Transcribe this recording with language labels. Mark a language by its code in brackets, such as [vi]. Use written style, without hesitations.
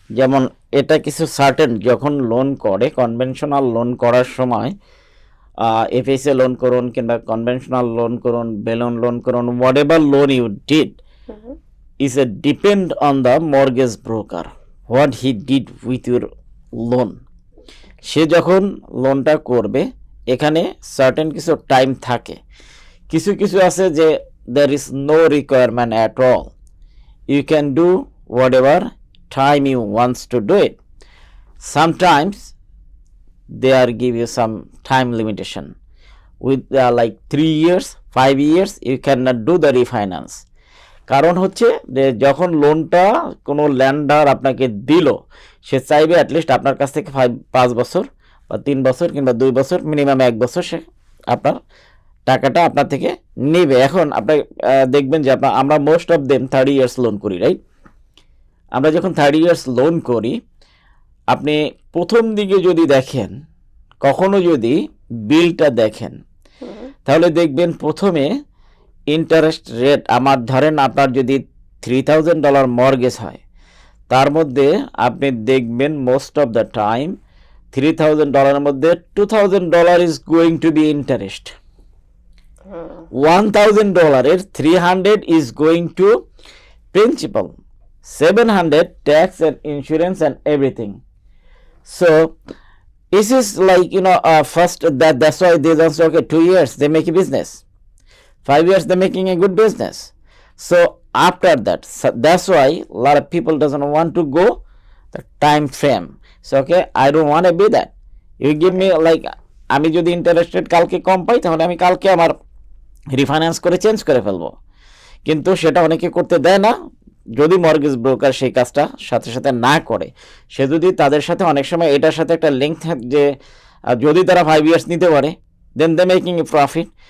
[bn] যেমন এটা কিছু সার্টেন, যখন লোন করে কনভেনশনাল লোন করার সময় এফএসএ লোন করুন কিংবা কনভেনশনাল লোন করুন, বেলুন লোন করুন, [en] Whatever loan you did is a depend on the mortgage broker what he did with your loan. [bn] সে যখন লোনটা করবে এখানে সার্টেন কিছু টাইম থাকে, কিছু কিছু আছে যে [en] there is no requirement at all, you can do whatever time you wants to do it. Sometimes they are give you some time limitation with like 3 years 5 years you cannot do the refinance. [bn] কারণ হচ্ছে যে যখন লোনটা কোনো lander আপনাকে দিল, সে চাইবে at least আপনার কাছ থেকে 5 বছর বা 3 বছর কিংবা 2 বছর, মিনিমাম 1 বছর সে আপনার টাকাটা আপনার থেকে নেবে। এখন আপনি দেখবেন যে আমরা [en] most of them [bn] 30 years loan করি, রাইট? আমরা যখন 30 ইয়ার্স লোন করি, আপনি প্রথম দিকে যদি দেখেন, কখনো যদি বিলটা দেখেন, তাহলে দেখবেন প্রথমে ইন্টারেস্ট রেট, আমার ধরেন আপনার যদি $3,000 মর্গেজ হয়, তার মধ্যে আপনি দেখবেন [en] most of the time [bn] $3,000 মধ্যে $2,000 [en] is going to be interest, [bn] $1,000 এর 300 [en] is going to principal, [bn] 700 [en] Tax and insurance and everything. So this is like first that's why they just okay 2 years they make a business, 5 years they're making a good business. So after that, that's why a lot of people doesn't want to go the time frame. So okay, I don't want to be that. You give me like, [bn] আমি যদি interest rate কালকে কম পাই তাহলে আমি কালকে আমার refinance করে change করে ফেলবো, কিন্তু সেটা অনেকে করতে দেয় না। যদি মর্গেজ ব্রোকার সেই কাজটা সাথে সাথে না করে, সে যদি তাদের সাথে অনেক সময় এটার সাথে একটা লিঙ্ক থাকে যে যদি তারা 5 ইয়ার্স নিতে পারে [en] Then they making a profit.